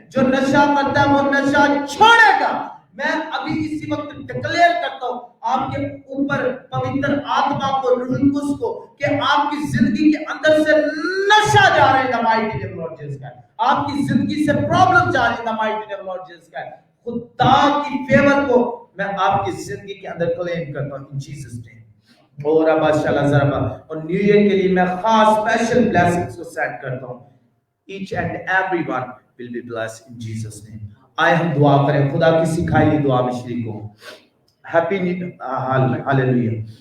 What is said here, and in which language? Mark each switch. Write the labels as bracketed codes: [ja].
[ur] جو نشہ کرتا ہے وہ نشہ چھوڑے گا. میں ابھی اسی وقت ڈکلیئر کرتا ہوں آپ کے اوپر پوتر آتما کو, روح القدس کو, کہ آپ کی زندگی کے اندر سے نشہ جا رہا ہے [en] In the mighty name of Jesus Christ. [ur] آپ کی زندگی سے پرابلم جا رہی ہے [en] In the mighty name of Jesus Christ. [ur] خدا کی فیور کو میں آپ کی زندگی کے اندر کلیم کرتا ہوں [en] In Jesus name. [ur] اور ابا شالا ذرا, اور نیو ایئر کے لیے میں خاص اسپیشل بلیسنگز کو سیٹ کرتا ہوں. [en] Each and everyone will be blessed in Jesus name. [ur] آئے ہم دعا کریں, خدا کی سکھائی ہوئی دعا میں شریک ہوں. ہیپی ہاللیلویا.